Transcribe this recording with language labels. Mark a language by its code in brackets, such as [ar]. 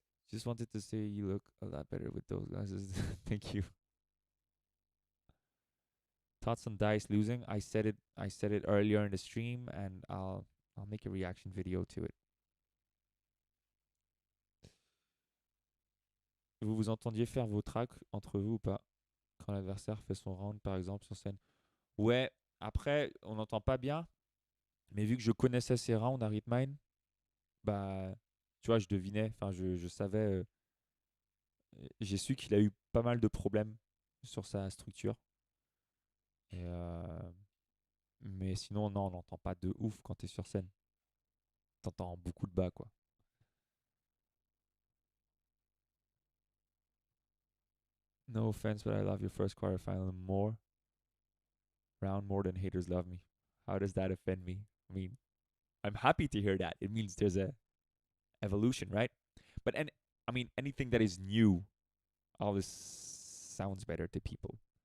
[en] Just wanted to say you look a lot better with those glasses. Thank you. Thoughts on Dice losing? I said it. I said it earlier in the stream, and I'll make a reaction video to it. [fr] Vous vous entendiez faire vos tracks entre vous ou pas quand l'adversaire fait son round, par exemple, sur scène? Ouais. Après, on n'entend pas bien, mais vu que je connaissais ses rounds à Ritmine, bah, tu vois, je devinais. Enfin, je savais. J'ai su qu'il a eu pas mal de problèmes sur sa structure. Et mais sinon, non, on n'entend pas de ouf quand t'es sur scène. T'entends beaucoup de bas, quoi. [en] No offense, but I love your first quarterfinal more. Round more than haters love me. How does that offend me? I mean, I'm happy to hear that. It means there's a evolution, right? But I mean, anything that is new always sounds better to people.